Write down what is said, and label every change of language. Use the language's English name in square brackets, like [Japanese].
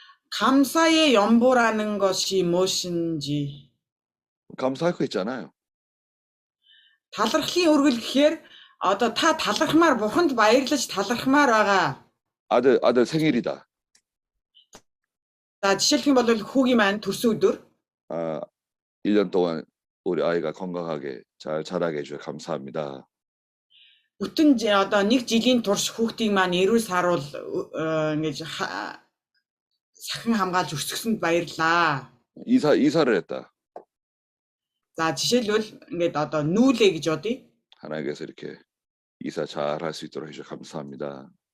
[Korean] 감사의 연보라는 것이 무엇인지. 감사할 거 있잖아요. [Mongolian] талархлын өргөл гэхээр одоо та талархмаар бурханд баярлаж талархмаар байгаа. [Korean] 아들 생일이다. [Mongolian] За жишээлх юм бол хүүгийн маань төрсөн өдөр [Korean] 1년 동안 우리 아이가 건강하게 잘 자라게 해주셔서 감사합니다. [Mongolian] бүтэн одоо нэг жилийн турш хүүхдийг маань эрүүл саруул ингэж сахин хамгаалж өсгсөнд баярлаа. [Korean] 이사를 했다. [Mongolian] За жишээлбэл ингээд одоо нүүлээ гэж бодъё. [Korean] 하나님께서 이렇게 이사 잘 할 수 있도록 해주셔서 감사합니다.